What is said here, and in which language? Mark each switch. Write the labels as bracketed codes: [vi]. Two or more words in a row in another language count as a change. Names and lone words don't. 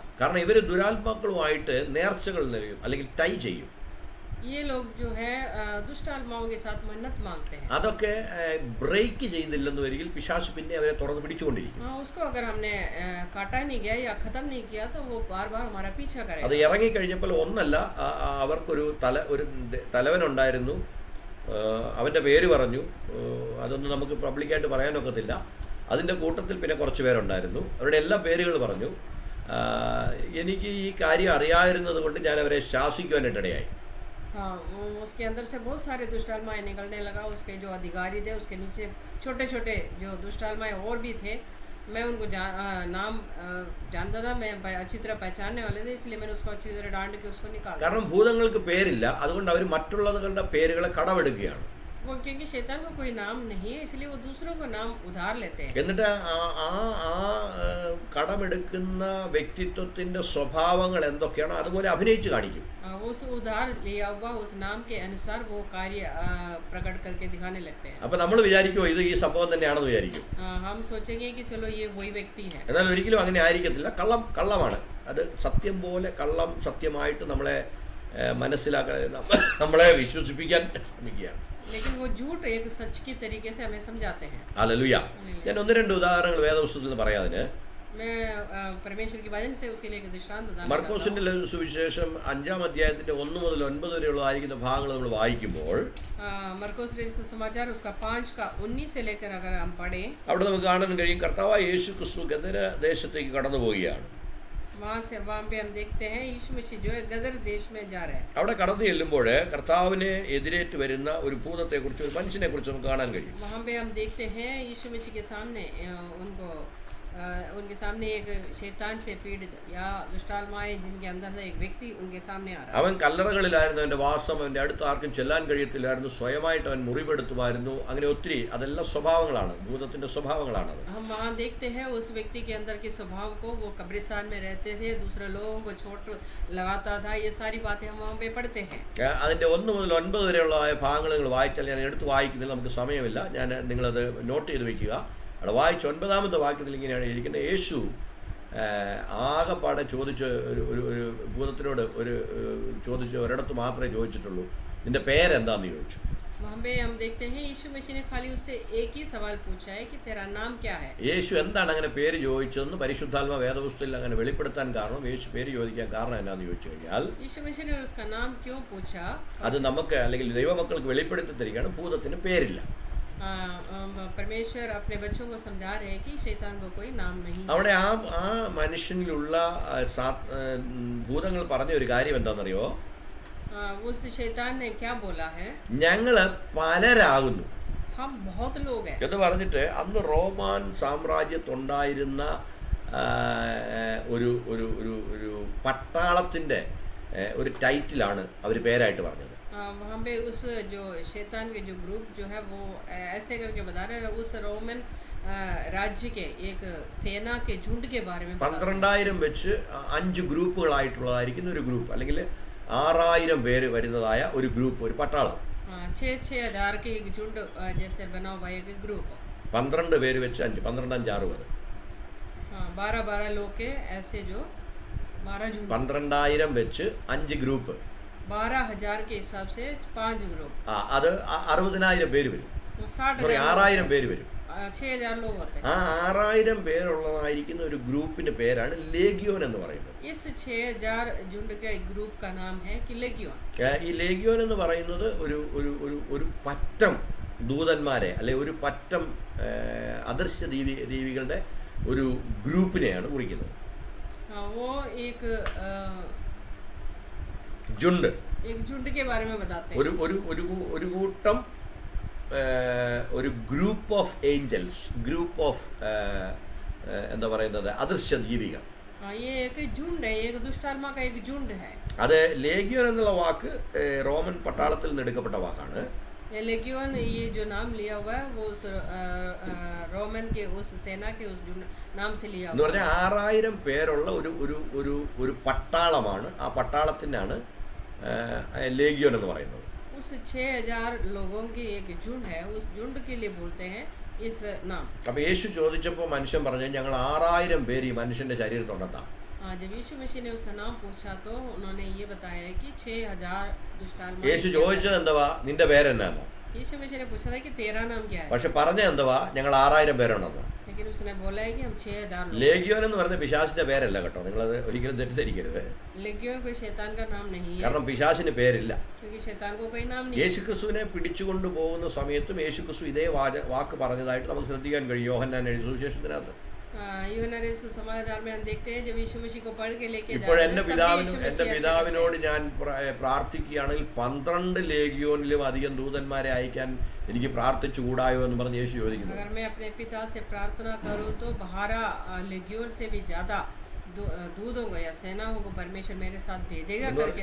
[ml] കാരണം ഇവർ ദുരാത്മാക്കളുമായിട്ട് നേർച്ചകൾ നൽകും അല്ലെങ്കിൽ ടൈ ചെയ്യും. [hi] ये लोग जो है दुष्ट आत्माओं के साथ मन्नत मांगते हैं. [ml] അതൊക്കെ ബ്രേക്ക് ചെയ്തില്ലെന്ന് വരികിൽ പിശാച് പിന്നെ അവരെ തുറന്ന് പിടിച്ചുകൊണ്ടിരിക്കും. [hi] उसको अगर हमने काटा नहीं गया या खत्म नहीं किया तो वो बार हमारा पीछा करेगा. [ml] അത് ഇറങ്ങിക്കഴിഞ്ഞപ്പോൾ ഒന്നല്ല, അവർക്കൊരു തലവനുണ്ടായിരുന്നു. അവൻ്റെ പേര് പറഞ്ഞു. അതൊന്നും നമുക്ക് പബ്ലിക്കായിട്ട് പറയാനൊക്കത്തില്ല. അതിൻ്റെ കൂട്ടത്തിൽ പിന്നെ കുറച്ച് പേരുണ്ടായിരുന്നു. അവരുടെ എല്ലാ പേരുകൾ പറഞ്ഞു. എനിക്ക് ഈ കാര്യം അറിയാതിരുന്നത് കൊണ്ട് ഞാൻ അവരെ ശാസിക്കുവാനായിട്ടിടയായി. [hi] हाँ, उसके अंदर से बहुत सारे दुष्ट आत्माएं निकलने लगा. उसके जो अधिकारी थे उसके नीचे छोटे जो दुष्ट आत्माएं और भी थे. मैं उनको नाम जानता था, मैं अच्छी तरह पहचानने वाले थे, इसलिए मैंने उसको अच्छी तरह डांट के उसको निकाला. [ml] കാരണം ഭൂതങ്ങൾക്ക് പേരില്ല, അതുകൊണ്ട് അവർ മറ്റുള്ളവരുടെ പേരുകളെ കടമെടുക്കുകയാണ്. [hi] वो क्योंकि शैतान को कोई नाम नहीं है, इसलिए वो दूसरों का नाम उधार लेते हैं. [ml] എന്നിട്ട് ആ കടമെടുക്കുന്ന വ്യക്തിത്വത്തിന്റെ സ്വഭാവങ്ങൾ എന്തൊക്കെയാണോ അതുപോലെ അഭിനയിച്ച് കാണിക്കും. [hi] उस उधार लिया हुआ उस नाम के अनुसार वो कार्य प्रकट करके दिखाने लगते हैं. [ml] അപ്പോൾ നമ്മൾ വിചാരിക്കുമോ ഇത് ഈ സംഭവം തന്നെയാണെന്ന് വിചാരിക്കും. [hi] हम सोचेंगे कि चलो ये वही व्यक्ति है. [ml] എന്നാൽ ഒരിക്കലും അങ്ങനെ ആയിരിക്കത്തില്ല. കള്ളമാണ്. അത് സത്യം പോലെ കള്ളം സത്യമായിട്ട് നമ്മളെ മനസ്സിലാക്കാൻ നമ്മളെ വിശ്വസിപ്പിക്കാൻ ശ്രമിക്കുകയാണ്. [hi] लेकिन वो झूठ एक सच की तरीके से हमें समझाते हैं. [ml] ഹല്ലേലൂയ. ഞാൻ 1-2 ഉദാഹരണങ്ങൾ വേദപുസ്തകത്തിൽ നിന്ന് പറയാതിന്. [hi] मैं परमेश्वर की वचन से उसके लिए एक दृष्टांत बताना चाहता हूं. [ml] മർക്കോസിന്റെ സുവിശേഷം 5-ാം അധ്യായത്തിന്റെ 1 മുതൽ 9 വരെയുള്ളതായിരിക്കുന്ന ഭാഗങ്ങൾ നമ്മൾ വായിക്കുമ്പോൾ [hi] मरकुस समाचार उसका 5 का 19 से लेकर अगर हम पढ़ें, [ml] അവിടെ നമുക്ക് കാണാൻ കഴിയും കർത്താവായ യേശു ക്രിസ്തു ഗദര ദേശത്തേക്ക് കടന്നു പോവുകയാണ്. [hi] वहाँ पे हम देखते हैं यीशु मसीह जो है गदर देश में जा रहे हैं. [ml] അവിടെ കടന്നു ചെല്ലുമ്പോൾ കർത്താവിനെ എതിരേറ്റ് വരുന്ന ഒരു ഭൂതത്തെക്കുറിച്ച്, ഒരു മനുഷ്യനെക്കുറിച്ച് നമുക്ക് കാണാൻ കഴിയും. [hi] वहाँ पे हम देखते हैं यीशु मसीह के सामने उनके सामने एक शैतान से पीड़ित या दुष्टात्माएं जिनके अंदर से एक व्यक्ति उनके सामने आ रहा है. [ml] അവൻ കല്ലറകളിലായിരുന്നു അവൻ്റെ വാസം. അവൻ്റെ അടുത്ത് ആർക്കും ചെല്ലാൻ കഴിയത്തില്ലായിരുന്നു. സ്വയമായിട്ട് അവൻ മുറിവെടുത്തുമായിരുന്നു. അങ്ങനെ ഒത്തിരി അതെല്ലാം സ്വഭാവങ്ങളാണ്, ഭൂതത്തിന്റെ സ്വഭാവങ്ങളാണ്. [hi] हम वहाँ देखते हैं उस व्यक्ति के अंदर के स्वभाव को. वो कब्रिस्तान में रहते थे, दूसरे लोगों को चोट लगाता था. ये सारी बातें हम वहाँ पे पढ़ते हैं. [ml] അതിൻ്റെ 1 മുതൽ 9 വരെയുള്ള ഭാഗങ്ങൾ നിങ്ങൾ വായിച്ചാൽ, ഞാൻ എടുത്ത് വായിക്കുന്നില്ല, നമുക്ക് സമയമില്ല. ഞാൻ നിങ്ങളത് നോട്ട് ചെയ്ത് വെക്കുക. അവിടെ വായിച്ച് 9-ാമത്തെ വാക്യത്തിൽ ഇങ്ങനെയാണ് ഇരിക്കുന്നത്. യേശു ആകെപ്പാടെ ചോദിച്ച് ഒരു ഭൂതത്തിനോട് ചോദിച്ച് ഒരിടത്ത് മാത്രമേ ചോദിച്ചിട്ടുള്ളൂ, നിന്റെ പേരെന്താന്ന് ചോദിച്ചു. [hi] वहाँ पे हम देखते हैं यीशु मसीह ने खाली उससे एक ही सवाल पूछा है कि तेरा नाम क्या है. [ml] യേശു എന്താണ് അങ്ങനെ പേര് ചോദിച്ചതെന്ന് പരിശുദ്ധാത്മ വേദപുസ്തകത്തിൽ അങ്ങനെ വെളിപ്പെടുത്താൻ കാരണം, യേശു പേര് ചോദിക്കാൻ കാരണം എന്നാന്ന് ചോദിച്ചു കഴിഞ്ഞാൽ, [hi] यीशु मसीह ने उसका नाम क्यों पूछा, [ml] അത് നമുക്ക് അല്ലെങ്കിൽ ദൈവമക്കൾക്ക് വെളിപ്പെടുത്തി തരികയാണ്. ഭൂതത്തിന് പേരില്ല. [hi] परमेश्वर अपने बच्चों को समझा रहे हैं कि शैतान को कोई नाम नहीं. [ml] അവിടെ ആ മനുഷ്യനിലുള്ള ഭൂതങ്ങൾ പറഞ്ഞ ഒരു കാര്യം എന്താണെന്നറിയോ? [hi] उस शैतान ने क्या बोला है? [ml] ഞങ്ങള് പലരാകുന്നു. [hi] हम बहुत लोग हैं। [ml] എന്ന് പറഞ്ഞിട്ട് അന്ന് റോമാൻ സാമ്രാജ്യത്തുണ്ടായിരുന്ന ഒരു ഒരു ഒരു ഒരു പട്ടാളത്തിൻ്റെ ഒരു ടൈറ്റിലാണ് അവർ പേരായിട്ട് പറഞ്ഞത്. [hi] वहाँ पे उस जो शैतान के जो ग्रुप जो है वो ऐसे करके बता रहे हैं, उस रोमन राज्य के एक सेना के झुंड के बारे में [ml] 12,000 വെച്ച് 5 ഗ്രൂപ്പുകളായിട്ടുള്ളതായിരിക്കുന്ന ഒരു ഗ്രൂപ്പ്, അല്ലെങ്കിൽ 6,000 പേര് വരുന്നതായ ഒരു ഗ്രൂപ്പ്, ഒരു പട്ടാളം. [hi] 6,000 के एक झुंड जैसे बना हुआ एक ग्रुप, [ml] 12 പേര് വെച്ച് 5, 12 5 6 വരെ [hi] 12 लोग के ऐसे जो 12 झुंड, [ml] 12,000 വെച്ച് 5 ഗ്രൂപ്പ്, [hi] 12,000 के हिसाब से 5 ग्रुप, [ml] അത് 60,000 പേര് വരും, 6,000 പേര് വരും. [hi] 6,000 लोग होते हैं. [ml] ആ 6,000 പേരുള്ളതായിരിക്കുന്ന ഒരു ഗ്രൂപ്പിന്റെ പേരാണ് ലേഗിയോൻ എന്ന് പറയുന്നത്. [hi] इस 6,000 झुंड के ग्रुप का नाम है कि लेगियोन. [ml] ഈ ലേഗിയോൻ എന്ന് പറയുന്നത് ഒരു ഒരു ഒരു ഒരു പറ്റം ദൂതന്മാരെ, അല്ലെ ഒരു പറ്റം അദൃശ്യ ജീവികളുടെ ഒരു ഗ്രൂപ്പിനെയാണ് കുറിക്കുന്നത്. [hi] वो एक झुंड के बारे में बताते हैं. [ml] ഒരു കൂട്ടം, ഒരു [en] group of angels, group of [ml] എന്താ പറയുന്നത്, അദൃശ്യ ജീവികൾ. [hi] ये एक झुंड है, एक दुष्टात्मा का एक झुंड है. [ml] അത് ലേഗിയോൻ എന്നുള്ള വാക്ക് റോമൻ പട്ടാളത്തിൽ നിന്ന് എടുക്കപ്പെട്ട വാക്കാണ്. [hi] ये लेगियोन, ये जो नाम लिया हुआ है वो उस रोमन के उस सेना के उस नाम से लिया [ml] എന്ന് പറഞ്ഞാൽ 6,000 പേരുള്ള ഒരു ഒരു ഒരു ഒരു പട്ടാളമാണ്. ആ പട്ടാളത്തിനാണ് ലേഗിയോൻ എന്ന് പറയുന്നത്. [hi] उस 6,000 लोगों की एक झुंड है, उस झुंड के लिए बोलते हैं इस नाम. [ml] അപ്പോൾ യേശു ചോദിച്ചപ്പോൾ മനുഷ്യൻ പറഞ്ഞു, ഞങ്ങൾ 6,000 പേര് ഈ മനുഷ്യന്റെ ശരീരത്തുണ്ടെന്നാ. [hi] जब यीशु मसीह ने उसका नाम पूछा तो उन्होंने ये बताया कि 6,000 दुष्टात्मा. [ml] യേശു ചോദിച്ചത് എന്തുവാ, നിന്റെ പേരെന്നാന്നോ? [hi] यीशु मसीह ने पूछा था कि तेरा नाम क्या है, [ml] പക്ഷെ പറഞ്ഞ എന്തുവാ, ഞങ്ങൾ 6,000 പേരുണ്ടെന്നോ. [hi] लेकिन उसने बोला है कि हम 6,000 लोग. [ml] ലേഗിയോൻ എന്ന് പറയുന്ന പിശാചിന്റെ പേരല്ല കേട്ടോ, നിങ്ങളത് ഒരിക്കലും തെറ്റിദ്ധരിക്കരുത്. [hi] लेगियोन कोई शैतान का नाम नहीं है, [ml] കാരണം പിശാചിന് പേരില്ല. [hi] क्योंकि शैतान को कोई नाम नहीं. [ml] യേശുക്രിസ്തുവിനെ പിടിച്ചുകൊണ്ടു പോകുന്ന സമയത്തും യേശുക്രിസ്തു ഇതേ വാക്ക് പറഞ്ഞതായിട്ട് നമുക്ക് ശ്രദ്ധിക്കാൻ കഴിയും. യോഹന്നാൻ എഴുതിയ സുവിശേഷത്തിനകത്ത് [hi] यूहन्ना रचित समाचार में हम देखते हैं जब यीशु मसीह को पढ़ के लेके [ml] ഇപ്പോൾ [hi] जाते [ml] എൻ്റെ പിതാവിനോട് ഞാൻ പ്രാർത്ഥിക്കുകയാണെങ്കിൽ 12 ലേഗിയോനിലും അധികം ദൂതന്മാരെ അയക്കാൻ എനിക്ക് പ്രാർത്ഥിച്ചുകൂടായോ എന്ന് പറഞ്ഞ് യേശു ചോദിക്കുന്നു. [hi] अगर मैं अपने पिता से प्रार्थना करूं तो 12 लेगियोन से भी ज्यादा दूतों को या सेनाओं को परमेश्वर मेरे साथ भेजेगा करके